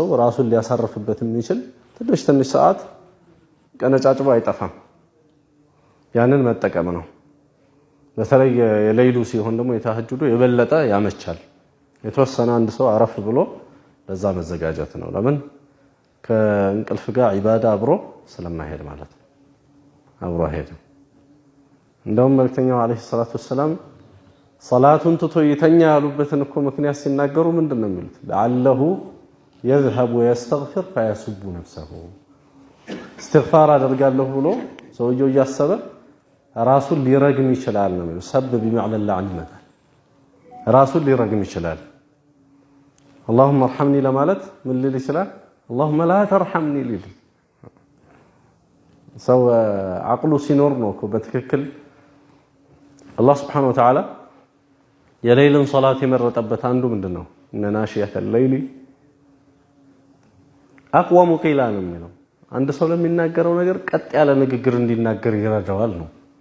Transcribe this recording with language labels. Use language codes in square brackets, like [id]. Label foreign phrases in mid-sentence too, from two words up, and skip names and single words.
[am] ራሱን ሊያሳርፍበት የሚችል ትንሽ ሰዓት ቀነጫጭቦ አይጠፋም። ያንን መጠቀም ነው። በተለይ የሌሊቱ ሲሆን ደግሞ የተሐጁዱ የበለጠ ያመቻል። የተወሰነ አንድ ሰው አረፍ ብሎ ለዛ መዘጋጀት ነው። ለምን ከእንቅልፍ ጋር ዒባዳ አብሮ ስለማይሄድ ማለት ነው። አብሮ አይሄድም። እንደውም መልእክተኛው [ar] عليه الصلاة والسلام [am] ሰላቱን ትቶ ይተኛ ያሉበትን እኮ ምክንያት ሲናገሩ ምንድነው የሚሉት? ለዓለሁ [ar] يذهب ويستغفر فيسب نفسه استغفار [am] አደርጋለሁ ብሎ ሰውየው እያሰበ ራሱን ሊረግም ይችላል ነው የሚለው። ሰብ [ar] بمعنى اللعن [am] ይመጣል። ራሱን ሊረግም ይችላል። [ar] اللهم ارحمني [am] ለማለት ምን ሊል ይችላል? [ar] اللهم لا ترحمني [am] ሊል ሰው አቅሉ ሲኖር ነው እኮ በትክክል አላህ [ar] سبحانه وتعالى [am] የሌሊን ሶላት የመረጠበት አንዱ ምንድነው? [ar] إن ناشئة الليل أقوم قيلا [am] ነው የሚለው። አንድ ሰው ለሚናገረው ነገር ቀጥ ያለ ንግግር እንዲናገር ይረዳዋል ነው።